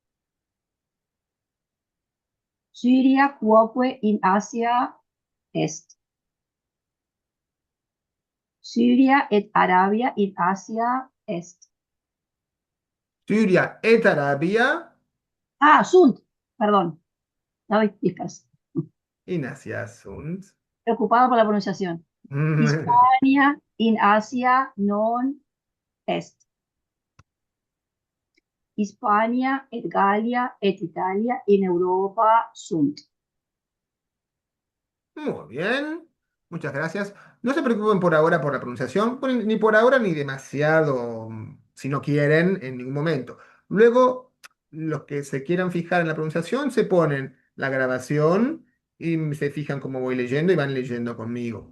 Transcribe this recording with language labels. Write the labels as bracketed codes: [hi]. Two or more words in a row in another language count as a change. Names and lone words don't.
[la] Syria quoque in Asia est. Syria et Arabia in Asia est. Siria et Arabia Ah, sunt, [es] perdón, estaba dispersa. [la] in Asia sunt. [es] Preocupado por la pronunciación. [la] Hispania in Asia non est. Hispania et Gallia et Italia in Europa sunt. [es] Muy bien, muchas gracias. No se preocupen por ahora por la pronunciación, ni por ahora ni demasiado, si no quieren, en ningún momento. Luego, los que se quieran fijar en la pronunciación, se ponen la grabación y se fijan cómo voy leyendo y van leyendo conmigo.